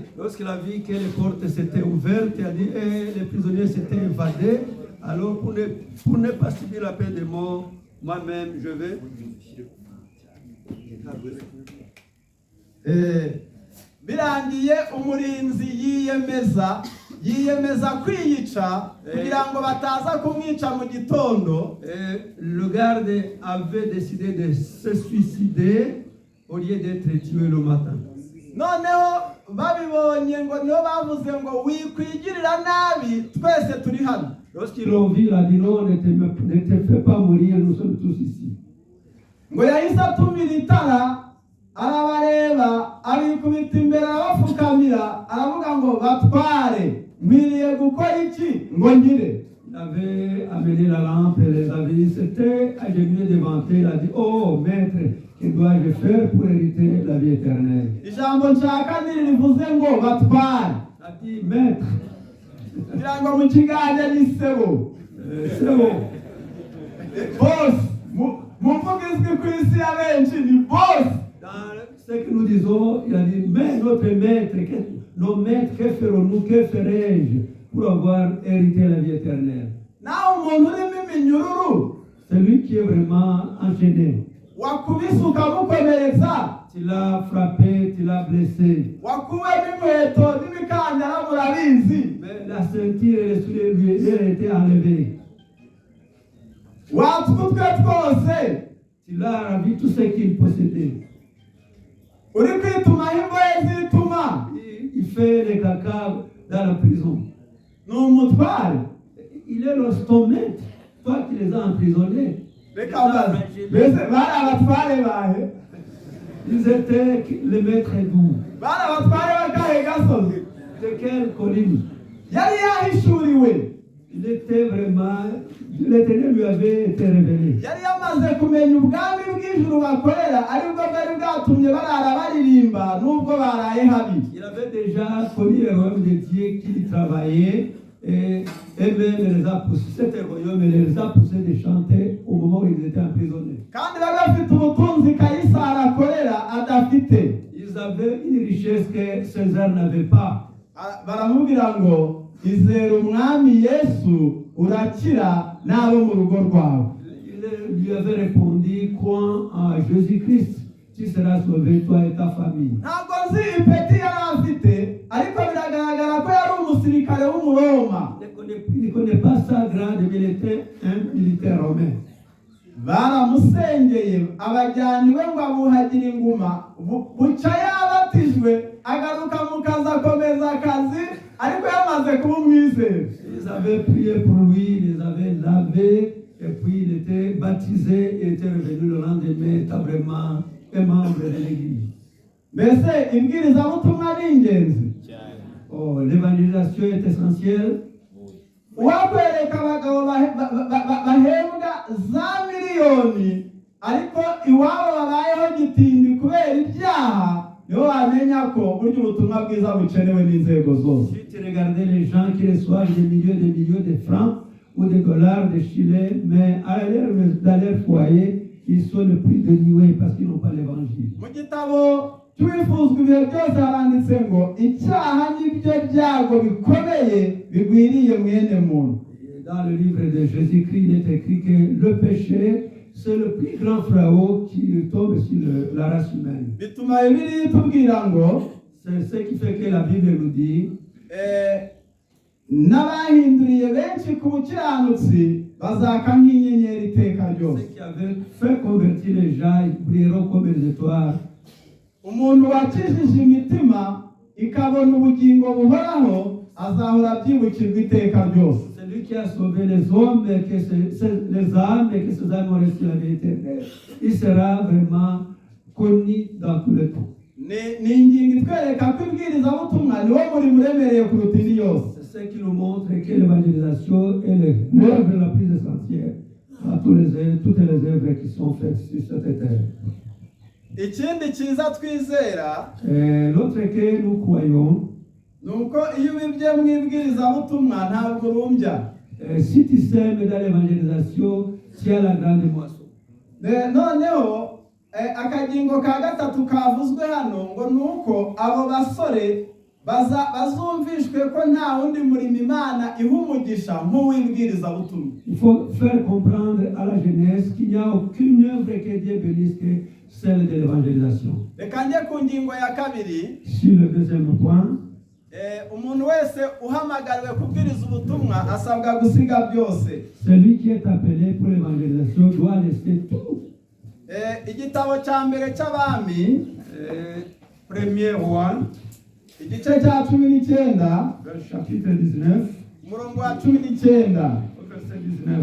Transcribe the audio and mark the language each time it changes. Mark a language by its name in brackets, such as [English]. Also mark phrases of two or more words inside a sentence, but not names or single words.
[French] Lorsqu'il a vu que les portes s'étaient ouvertes, il a dit les prisonniers s'étaient évadés. Alors pour ne pas subir la peine de mort, moi-même je vais. [Kinyarwanda] Birangiye umurinzi yiyemeza kwiyica kugira ngo bataza kumwica mu gitondo. [French] Le garde avait décidé de se suicider au lieu d'être tué le matin. [Kinyarwanda] Noneho babibonye ngo niho bavuze ngo wikwigirira nabi twese turi hano. [French] Lorsqu'ils l'ont vu, il a dit non, ne te fais pas mourir, nous sommes tous ici. [Kinyarwanda] Ngo yahise atumira itara arabareba abikubita imbere arabapfukamira aravuga ngo batware nkwiriye gukora iki ngo ngire. [French] Il avait amené la lampe et les avis, c'était agenouillé devant eux, il a dit oh maître, que dois-je faire pour hériter la vie éternelle? [Kinyarwanda] Ijambo nshaka nirivuze ngo batware. [French] Il a dit maître. [Kinyarwanda] Kugira ngo mu kigande ni sebo. Sebo. Boss. Mvuga izwi ku isi ya benshi ni boss. [French] Dans ce que nous disons, il a dit mais notre maître, nos maîtres, que ferons-nous, que ferai-je pour avoir hérité la vie éternelle? [Kinyarwanda] Naho umuntu urimo iminyururu, [French] celui qui est vraiment enchaîné. [Kinyarwanda] Wakubise ukamukomeretsa. [French] Tu l'as frappé, tu l'as blessé. [Kinyarwanda] Wakuwemo inkweto n'imikandara murabizi. [French] Mais la ceinture et les souliers lui étaient enlevés. [Kinyarwanda] Watutwe twose. [French] Tu l'as ravi tout ce qu'il possédait. [Kinyarwanda] Uri kwituma imbohe zituma. [French] Il fait les caca dans la prison. [Kinyarwanda] N'umutware. [French] Il est ton maître. Toi qui les as emprisonnés. Ils étaient les maîtres d'où? De quelle colline? Il était vraiment, l'Éternel lui avait été révélé. Il avait déjà connu le royaume de Dieu qu'il travaillait et même les a poussés, cet royaume les a poussés de chanter au moment où ils étaient emprisonnés. [Kinyarwanda] kandi bari bafite ubutunzi Kayisari akorera adafite. [French] Ils avaient une richesse que César n'avait pas. [Kinyarwanda] Baramubwira ngo izere umwami Yesu urakira n'abo mu rugo rwawe. [French] Il lui avait répondu, crois en Jésus-Christ, tu seras sauvé, toi et ta famille. [Kinyarwanda] Ntabwo nzi ipeti yari afite ariko biragaragara ko yari umusirikare w'umuroma. [French] Il ne connaît pas sa grade, mais il était un militaire romain. [Kinyarwanda] Baramusengeye abajyana iwe ngo abuhagire inguma, buca yabatijwe agaruka mu kazi akomeza akazi ariko yamaze kuba umwizera. [French] Ils avaient prié pour lui, ils avaient lavé, et puis il était baptisé et était revenu le lendemain, était vraiment un membre de l'église. [Kinyarwanda] Mbese ibwirizabutumwa ni ingenzi. [French] Oh, l'évangélisation est essentielle. [Kinyarwanda] Wakwereka abagabo bahembwa za miliyoni ariko iwabo babayeho gitindi kubera ibyaha, niho wamenya ko burya ubutumwa bwiza bukenewe n'inzego zose. [French] Si tu regardais les gens qui reçoivent des millions de francs ou des dollars de Chili, mais dans leur foyer, ils sont le plus dénués parce qu'ils n'ont pas l'évangile. [Kinyarwanda] Mu gitabo cy'uwifuzwa ibihe byose haranditse ngo icyaha n'ibyo byago bikomeye bigwiriye mwene muntu. [French] Dans le livre de Jésus-Christ, il est écrit que le péché, c'est le plus grand fléau qui tombe sur la race humaine. [Kinyarwanda] Bituma Bibiliya itubwira ngo [French] c'est ce qui fait que la Bible nous dit [Kinyarwanda] n'abahinduriye benshi ku bukiranutsi bazaka nk'inyenyeri iteka ryose. [French] Ceux qui avaient fait convertir les gens, ils brilleront comme les étoiles. [Kinyarwanda] Umuntu wakijije imitima ikabona ubugingo buhoraho azahora abyibukirwa iteka ryose. [French] Celui qui a sauvé les hommes, les âmes, et que ces âmes ont reçu la vie éternelle, il sera vraiment connu dans tous les temps. [Kinyarwanda] Ni ingingo itwereka ko ibwirizabutumwa niwo murimo uremereye kuruta indi yose. [French] C'est ce qui nous montre que l'évangélisation est l'œuvre la plus essentielle à toutes les œuvres qui sont faites sur cette terre. [Kinyarwanda] Ikindi cyiza twizera [French] L'autre que nous croyons, [Kinyarwanda] nuko iyo ubibye mu ibwirizabutumwa ntabwo urumbya. [French] Si tu sèmes dans l'évangélisation, tu as la grande moisson. [Kinyarwanda] Noneho akagingo ka gatatu kavuzwe hano ngo nuko abo basore bazumvishwe ko nta wundi murimo Imana iha umugisha nk'uw'ibwirizabutumwa. [French] Il faut faire comprendre à la jeunesse qu'il n'y a aucune œuvre que Dieu bénisse que celle de l'évangélisation. [Kinyarwanda] Reka njye ku ngingo ya kabiri. [French] Sur le deuxième point, [Kinyarwanda] umuntu wese uhamagariwe kubwiriza ubutumwa asabwa gusiga byose. [French] Celui qui est appelé pour l'évangélisation doit laisser tout. [Kinyarwanda] Igitabo cya mbere cy'abami, [French] Premier roi, [Kinyarwanda] igice cya 19, [French] chapitre 19, [Kinyarwanda] umurongo wa 19. [French] verset 19.